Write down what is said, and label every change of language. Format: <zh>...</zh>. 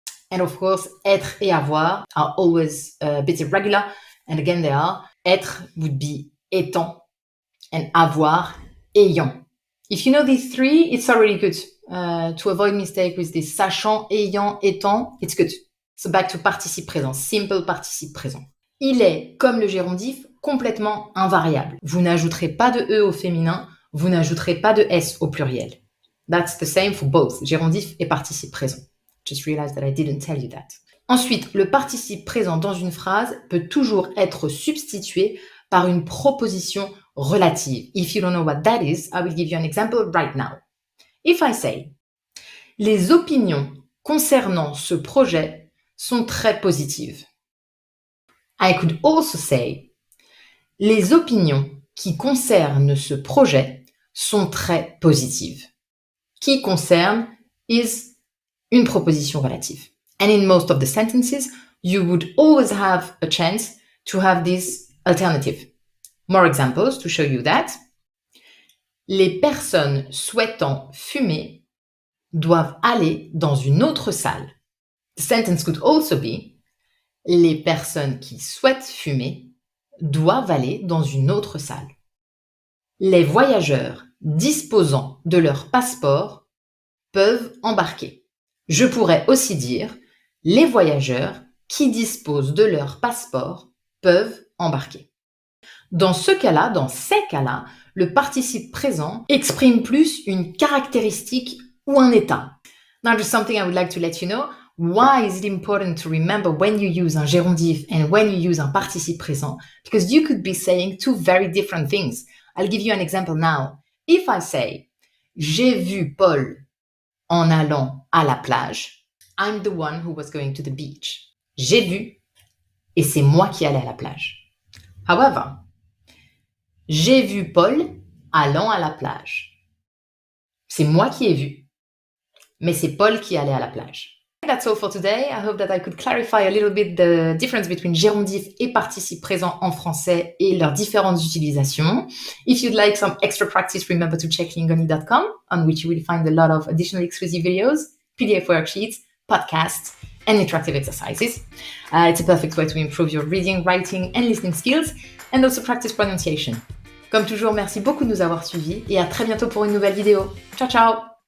<en>And of course, être et avoir are always a bit irregular, and again, they are. Être would be étant, and avoir, ayant. If you know these three, it's already good. To avoid mistake with this sachant, ayant, étant, it's good. So back to participe présent,</en> <fr>simple participe présent. Il est, comme le gérondif, complètement invariable. Vous n'ajouterez pas de E au féminin, vous n'ajouterez pas de S au pluriel.</fr> <en>That's the same for both, gérondif et participe présent. Just realized that I didn't tell you that.</en> <fr>Ensuite, le participe présent dans une phrase peut toujours être substitué par une proposition relative.</fr> <en>If you don't know what that is, I will give you an example right now. If I say,</en> <fr>les opinions concernant ce projet sont très positives.</fr> <en>I could also say,</en> <fr>les opinions qui concernent ce projet sont très positives. Qui concerne is une proposition relative.</fr> <en>And in most of the sentences, you would always have a chance to have this alternative. More examples to show you that.</en> <fr>Les personnes souhaitant fumer doivent aller dans une autre salle.</fr> <en>The sentence could also be,</en> <fr>les personnes qui souhaitent fumer doivent aller dans une autre salle. Les voyageurs disposant de leur passeport peuvent embarquer. Je pourrais aussi dire, les voyageurs qui disposent de leur passeport peuvent embarquer. Dans ce cas-là, dans ces cas-là, le participe présent exprime plus une caractéristique ou un état.</fr> <en>Now, just something I would like to let you know. Why is it important to remember when you use un gérondif and when you use un participe présent? Because you could be saying two very different things. I'll give you an example now. If I say,</en> <fr>j'ai vu Paul en allant à la plage,</fr> <en>I'm the one who was going to the beach.</en> <fr>J'ai vu et c'est moi qui allais à la plage. However, j'ai vu Paul allant à la plage. C'est moi qui ai vu, mais c'est Paul qui allait à la plage.</fr> <en>That's all for today. I hope that I could clarify a little bit the difference between</en> <fr>gérondif et participe présent en français et leurs différentes utilisations.</fr> <en>If you'd like some extra practice, remember to check lingoni.com, on which you will find a lot of additional exclusive videos, PDF worksheets, podcasts, and interactive exercises. It's a perfect way to improve your reading, writing, and listening skills, and also practice pronunciation.</en> <fr>Comme toujours, merci beaucoup de nous avoir suivis et à très bientôt pour une nouvelle vidéo. Ciao ciao!</fr>